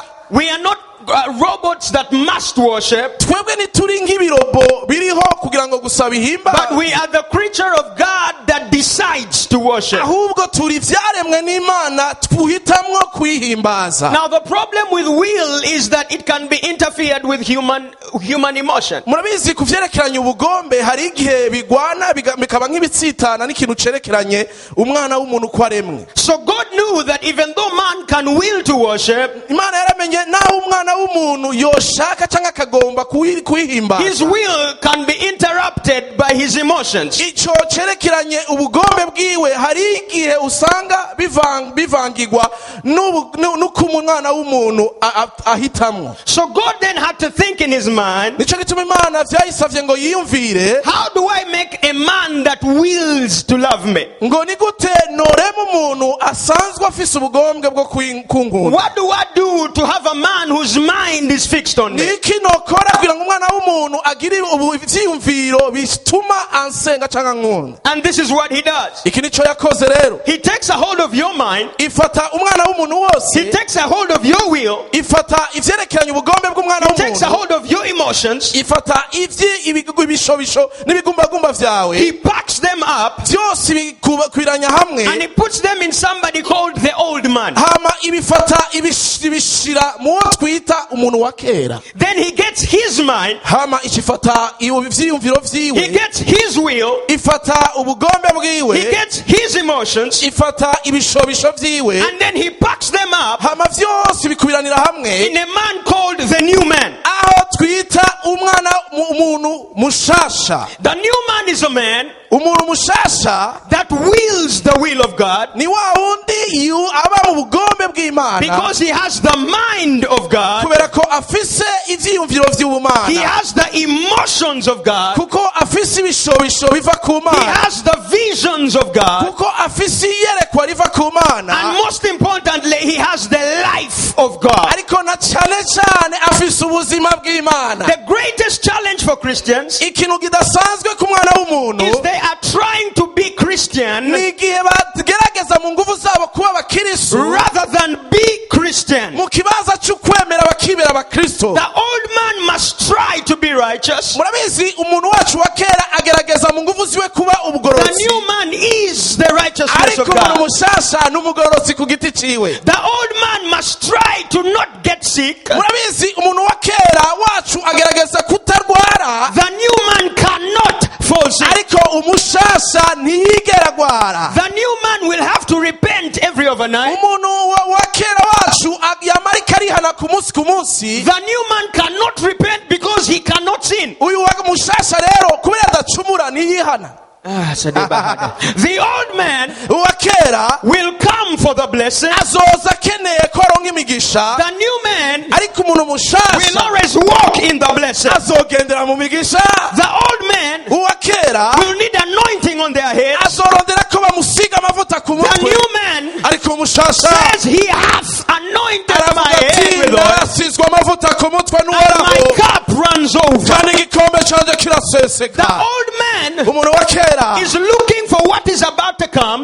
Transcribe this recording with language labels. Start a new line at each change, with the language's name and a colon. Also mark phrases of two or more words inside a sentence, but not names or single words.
English: We are not robots that must worship.
Rundi: Twebwe nituri nk'ibirobo biriho kugira ngo gusaba ihimba.
English: But we are the creature of God that decides to worship.
Rundi: Ahubwo turi vyaremwe n'Imana twihitamwo kwihimbaza.
English: Now the problem with will is that it can be interfered with human emotion.
Rundi: Murabizi kuvyerekeranya ubugombe hari igihe bigwana bikaba nk'ibitsitana n'ikintu cerekeranye umwana w'umuntu ko aremwe.
English: So God knew that even though man can will to worship,
Rundi: Imana yaramenye naho umwana w'umuntu yoshaka cyangwa akagomba kuhimbaza.
English: His will can be interrupted by by his emotions.
Rundi: ico cerekeranye ubugombe bwiwe hari igihe usanga bivangirwa nuko umwana w'umuntu ahitamwo.
English: So God then had to think in his mind,
Rundi: nico gituma Imana vyayisavye ngo yiyumvire,
English: how do I make a man that wills to love me?
Rundi: ngo ni gute norema umuntu asanzwe afise ubugombwe bwo kunkunda.
English: What do I do to have a man whose mind is fixed on me?
Rundi: niki nokora kugira ngo umwana w'umuntu agire ivyiyumviro bituma ansenga canke ankunda.
English: And this is what he does.
Rundi: Iki nico yakoze rero.
English: He takes a hold of your mind.
Rundi: Ifata umwana w'umuntu wose.
English: He takes a hold of your will.
Rundi: Ifata ivyerekeranye ubugombe bw'umwana
English: He takes a
Rundi: w'umuntu.
English: hold of your emotions.
Rundi: Ifata ibishobisho n'ibigumbagumba vyawe.
English: He packs them up
Rundi: Vyose bikwiranya hamwe.
English: and he puts them in somebody called the old man.
Rundi: Hama ibifata ibishira muwo twita umuntu wa kera.
English: Then he gets his mind.
Rundi: Hama ikifata ivyiyumviro
English: He
Rundi: vyiwe.
English: gets his will.
Rundi: Ifata ubugombe
English: He
Rundi: bwiwe.
English: gets his emotions.
Rundi: Ifata ibishobisho vyiwe.
English: And then he packs them up
Rundi: Hama vyose bikubiranira hamwe.
English: in a man called the new man.
Rundi: Aho twita umwana umuntu mushasha.
English: The new man is a man
Rundi: Umuntu mushasha
English: that wills the will of God
Rundi: ni wa wundi aba mu bugombe bw'Imana.
English: because he has the mind of God.
Rundi: Kubera ko afise ivyiyumviro
English: He
Rundi: vy'Ubumana.
English: has the emotions of God.
Rundi: Kuko afise ibishobisho biva ku
English: He
Rundi: Mana.
English: has the visions of God.
Rundi: Kuko afise iyerekwa riva ku Mana.
English: And most importantly, he has the life of God.
Rundi: Ariko na cane cane afise ubuzima bw'Imana.
English: The greatest challenge for Christians
Rundi: Ikintu kidasanzwe ku mwana
English: is
Rundi: w'umuntu
English: they are trying to be Christian
Rundi: ni igihe bagerageza mu nguvu zabo kuba abakristo
English: rather than be Christian.
Rundi: mu kibanza c'ukwemera bakibera abakristo.
English: The old man must try to be righteous.
Rundi: Murabizi umuntu wacu wa kera agerageza mu nguvu ziwe kuba
English: The
Rundi: ubugororotsi.
English: new man is the righteousness of
Rundi: Ariko umuntu
English: God.
Rundi: mushasha n'umugororotsi ku giti ciwe.
English: The old man must try to not get sick.
Rundi: Murabizi umuntu wa kera wacu agerageza kutarwara.
English: The new man cannot fall sick.
Rundi: Ariko umushasha ntiyigera gwara.
English: The new man will have to repent every overnight.
Rundi: Umuntu wa kera wacu yamarika arihana ku munsi.
English: The new man cannot repent because he cannot sin.
Rundi: Uyu wa mushasha rero kubera adacumura ntiyihana.
English: The old man
Rundi: Uwa kera
English: will come for the blessing.
Rundi: azoza akeneye ko aronka imigisha.
English: The new man
Rundi: Ariko umuntu
English: will
Rundi: mushasha
English: always walk in the blessing.
Rundi: azogendera mu migisha.
English: The old man
Rundi: Uwa kera
English: will need anointing on their head.
Rundi: azorondera ko bamusiga amavuta ku
English: The
Rundi: mutwe.
English: new man
Rundi: Ariko umushasha
English: says he has anointed my
Rundi: aravuga
English: head
Rundi: ati
English: with oil,
Rundi: narasizwe amavuta ku mutwe
English: and my
Rundi: n'uhoraho
English: cup runs over.
Rundi: kandi igikombe canje
English: The
Rundi: kiraseseka.
English: old man
Rundi: Umuntu wa kera
English: is looking for what is about to come.